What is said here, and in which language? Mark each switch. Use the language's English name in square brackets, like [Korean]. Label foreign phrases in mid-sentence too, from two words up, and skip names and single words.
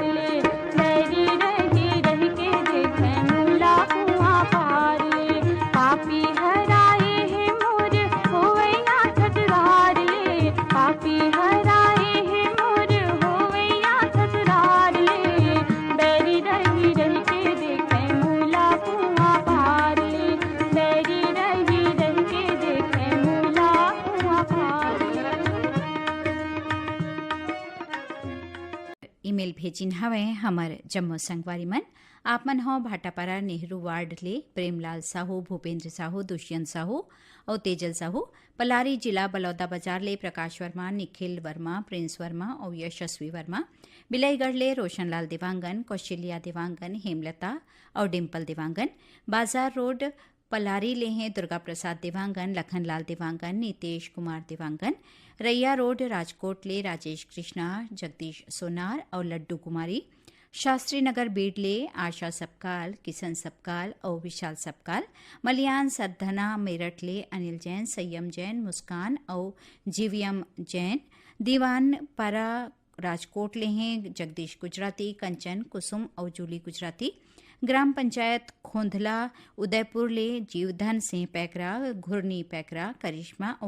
[Chhattisgarhi] ले बैरी रही रह के देखे मूला कुआं पार ले पापी हराए है मोर होवैया ससुरार ले पापी हराए है मोर होवैया ससुरार ले बैरी रही रह के देखे मूला कुआं पार ले बैरी रही रह के देखे मूला कुआं पार ले। ईमेल भेजिन हवे हमर जम्मू संगवारी मन आप मन हो भाटापारा नेहरू वार्ड ले प्रेमलाल साहू भूपेंद्र साहू दुष्यंत साहू और तेजल साहू पलारी जिला बलौदा बाजार ले प्रकाश वर्मा निखिल वर्मा प्रिंस वर्मा और यशस्वी वर्मा बिलाईगढ़ ले रोशनलाल देवांगन कौशल्या देवांगन हेमलता और डिम्पल देवांगन बाजार रोड पलारी ले हैं दुर्गा प्रसाद देवांगन लखनलाल देवांगन नीतेश कुमार देवांगन रैया रोड राजकोट ले राजेश कृष्णा जगदीश सोनार और लड्डू कुमारी शास्त्री नगर बीडले आशा सबकाल किशन सबकाल और विशाल सबकाल मलियान सरधना मेरठ ले अनिल जैन संयम जैन मुस्कान और जीवीएम जैन दीवान पारा राजकोट ले हैं जगदीश गुजराती कंचन कुसुम और जूली गुजराती ग्राम पंचायत खोंधला उदयपुर ले जीवधन सिंह पैकरा घुरनी पैकरा करिश्मा और